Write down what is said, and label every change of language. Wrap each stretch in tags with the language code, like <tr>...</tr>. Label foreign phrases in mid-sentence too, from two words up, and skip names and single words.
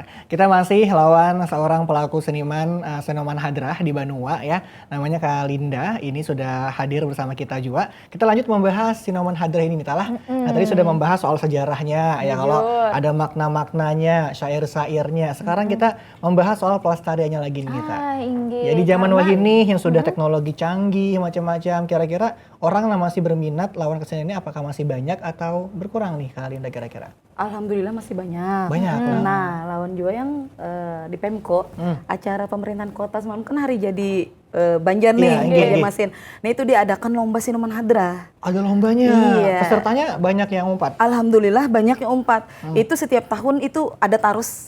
<id>Kita masih lawan seorang pelaku seniman Sinoman Hadrah di Banua ya, namanya Kak Linda. Ini sudah hadir bersama kita juga. Kita lanjut membahas Sinoman Hadrah ini Nita lah. Nah tadi sudah membahas soal sejarahnya ya, kalau ada makna-maknanya, syair-syairnya. Sekarang kita membahas soal pelestariannya lagi nih Nita. Ya di zaman wahini yang sudah teknologi canggih macam-macam, kira-kira orang yang masih berminat lawan kesenian ini apakah masih banyak atau berkurang nih Kak Linda kira-kira? Alhamdulillah masih banyak. Banyak. Nah, lawan juga yang di Pemko, acara pemerintahan kota semalam kan hari jadi Banjar nih, Iya, Banjar iya. Masin. Nah itu diadakan lomba Sinoman Hadrah. Ada lombanya. Iya. Pesertanya banyak yang umpat. Alhamdulillah banyak yang umpat. Itu setiap tahun itu ada tarus.</id>